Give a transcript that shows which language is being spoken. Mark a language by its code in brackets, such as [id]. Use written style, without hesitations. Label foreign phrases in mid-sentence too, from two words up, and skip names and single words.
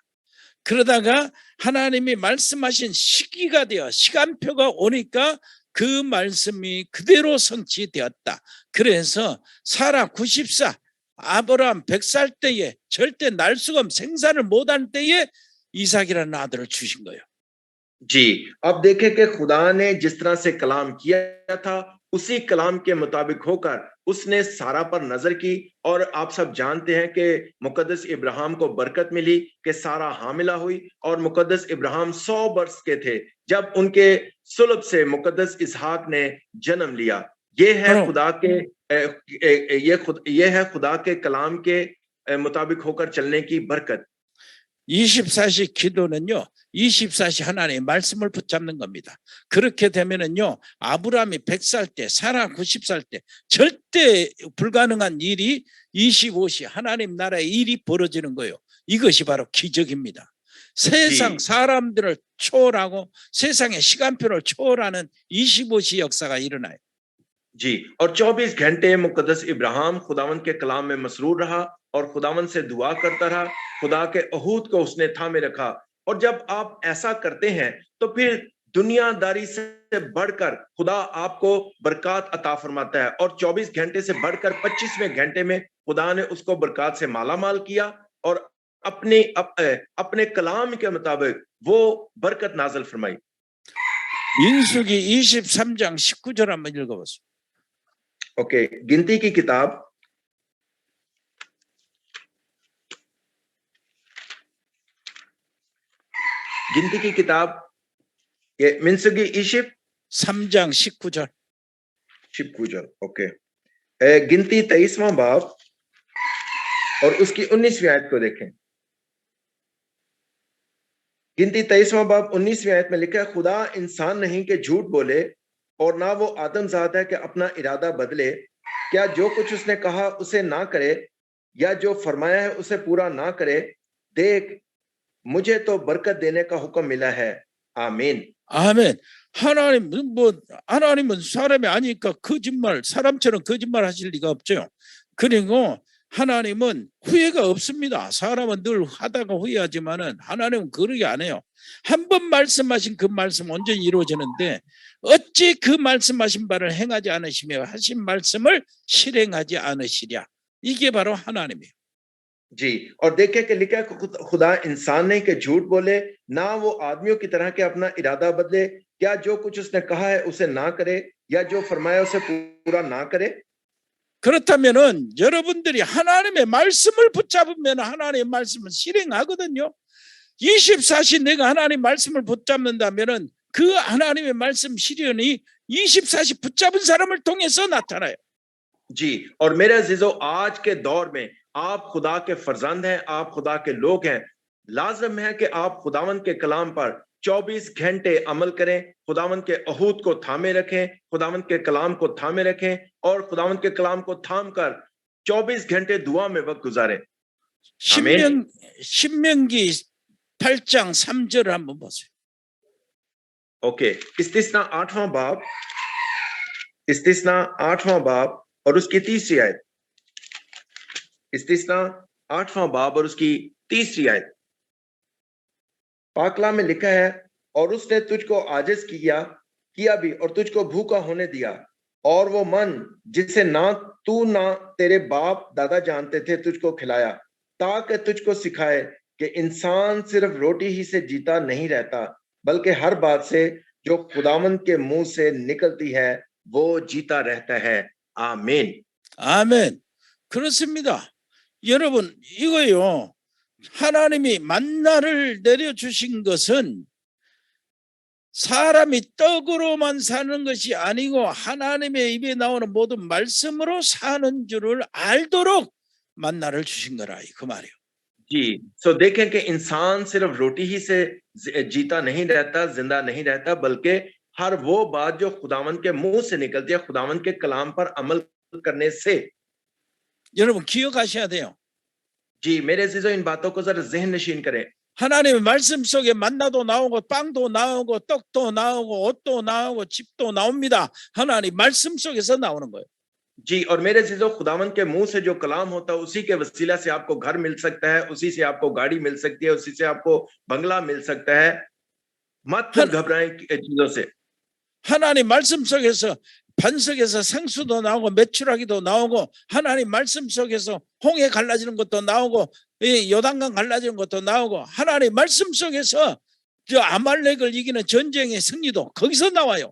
[ko] 그러다가 하나님이 말씀하신 시기가 되어 시간표가 오니까 그 말씀이 그대로 성취되었다. 그래서 사라 90살, 아브라함 100살 때에 절대 날 수가 없는 생산을 못한 때에 이삭이라는 아들을 주신 거예요. [ur] جی، اب دیکھیں کہ خدا نے جس طرح سے کلام کیا تھا اسی کلام کے مطابق ہو کر اس نے سارہ پر نظر کی. اور آپ سب جانتے ہیں کہ مقدس ابراہیم کو برکت ملی کہ سارہ حاملہ ہوئی اور مقدس ابراہیم 100 ورش کے تھے جب ان کے صلب سے مقدس اسحاق نے جنم لیا. یہ ہے خدا کے یہ ہے خدا کے کلام کے مطابق ہو کر چلنے کی برکت. [ko] 24시 기도는요, 24시 하나님의 말씀을 붙잡는 겁니다. 그렇게 되면은요, 아브라함이 100살 때, 사라 90살 때 절대 불가능한 일이 25시 하나님 나라의 일이 벌어지는 거예요. 이것이 바로 기적입니다. 세상 사람들을 초월하고 세상의 시간표를 초월하는 25시 역사가 일어나요. [ur] جی، اور 24 گھنٹے مقدس ابراہیم خداوند کے کلام میں مسرور رہا اور خداوند سے دعا کرتا رہا. خدا کے عہود کو اس نے تھامے رکھا۔ اور جب آپ ایسا کرتے ہیں تو پھر دنیاداری سے بڑھ کر خدا آپ کو برکت عطا فرماتا ہے. اور 24 گھنٹے سے بڑھ کر 25ویں گھنٹے میں خدا نے اس کو برکت سے مالامال کیا اور اپنے کلام کے مطابق وہ برکت نازل فرمائی. [ko] 민수기 23장 19절 한번 읽어보세요. [ur] اوکے، گنتی کی کتاب یہ [ko] 민수기 이십 3장 19절. 19절। [ur] اوکے، گنتی 23واں باب اور اس کی 19ویں آیت کو دیکھیں. گنتی 23واں باب 19ویں آیت میں لکھا ہے، خدا انسان نہیں کہ جھوٹ بولے اور نہ وہ آدم زاد ہے کہ اپنا ارادہ بدلے. کیا جو کچھ اس نے کہا اسے نہ کرے یا جو فرمایا ہے اسے پورا نہ کرے. دیکھ، مجھے تو برکت دینے کا حکم ملا ہے. आमीन। [ko] 아멘. 하나님은 사람이 아니니까 사람처럼 거짓말 하실 리가 없죠. 그리고 하나님은 후회가 없습니다. 사람은 늘 하다가 후회하지만은 하나님은 그러게 안 해요. 한 번 말씀하신 그 말씀 온전히 이루어지는데 어찌 그 말씀하신 바를 행하지 않으시며 하신 말씀을 실행하지 않으시랴. 이게 바로 하나님이에요. [ur] جی، اور دیکھیں کہ لکھا ہے خدا انسان نہیں کہ جھوٹ بولے نہ وہ آدمیوں کی طرح کے اپنا ارادہ بدلے. کیا جو کچھ اس نے کہا ہے اسے نہ کرے یا جو فرمایا اسے پورا نہ کرے. [ko] 그렇다면은 여러분들이 하나님의 말씀을 붙잡으면 하나님의 말씀을 실행하거든요. 24시 내가 하나님의 말씀을 붙잡는다면은 그 하나님의 말씀 실현이 24시 붙잡은 사람을 통해서 나타나요. [ur] جی، اور میرے عزیزو، آج کے دور میں آپ خدا کے فرزند ہیں، آپ خدا کے لوگ ہیں. لازم ہے کہ آپ خداوند کے کلام پر 24 گھنٹے عمل کریں، خداوند کے عہود کو تھامے رکھیں، خداوند کے کلام کو تھامے رکھیں اور خداوند کے کلام کو تھام کر 24 گھنٹے دعا میں وقت گزاریں. आमीन। [ko] 신명기 8장 3절 한번 보세요. [ur] اوکے، استثنا 8واں باب، استثنا 8واں باب اور اس کی 3ری آیت. استثنا 8واں باب اور اس کی 3ری آیت. پاکلا میں لکھا ہے، اور اس نے تجھ کو عاجز کیا بھی اور تجھ کو بھوکا ہونے دیا، اور وہ من جسے نہ تو نہ تیرے باپ دادا جانتے تھے تجھ کو کھلایا، تاکہ تجھ کو سکھائے کہ انسان صرف روٹی ہی سے جیتا نہیں رہتا، بلکہ ہر بات سے جو خداوند کے منہ سے نکلتی ہے وہ جیتا رہتا ہے. आमीन। [ko] 아멘. 그렇습니다. 여러분, 이거요. 하나님이 만나를 내려주신 것은 사람이 떡으로만 사는 것이 아니고 하나님의 입에 나오는 모든 말씀으로 사는 줄을 알도록 만나를 주신 거라, 그 말이에요. [ur] جی، سو دیکھیں کہ انسان صرف روٹی ہی سے جیتا نہیں رہتا، زندہ نہیں رہتا، بلکہ ہر وہ بات جو خداوند کے منہ سے نکلتی ہے، خداوند کے کلام پر عمل کرنے سے. [ko] 여러분 기억하셔야 돼요. [ur] جی، میرے عزیزو، ان باتوں کو ذرا ذہن نشین کریں. [ko] 하나님의 말씀 속에 만나도 나오고 빵도 나오고 떡도 나오고 옷도 나오고 집도 나옵니다. 하나님 말씀 속에서 나오는 거예요. [ur] جی، اور میرے عزیزو، خداوند کے منہ سے جو کلام ہوتا ہے اسی کے وسیلہ سے آپ کو گھر مل سکتا ہے، اسی سے آپ کو گاڑی مل سکتی ہے، اسی سے آپ کو بنگلہ مل سکتا ہے. مت گھبرائیں چیزوں سے. [ko] 하나님 말씀 속에서 반석에서 생수도 나오고 메추라기도 나오고 하나님 말씀 속에서 홍해 갈라지는 것도 나오고 이 요단강 갈라지는 것도 나오고 하나님 말씀 속에서 저 아말렉을 이기는 전쟁의 승리도 거기서 나와요.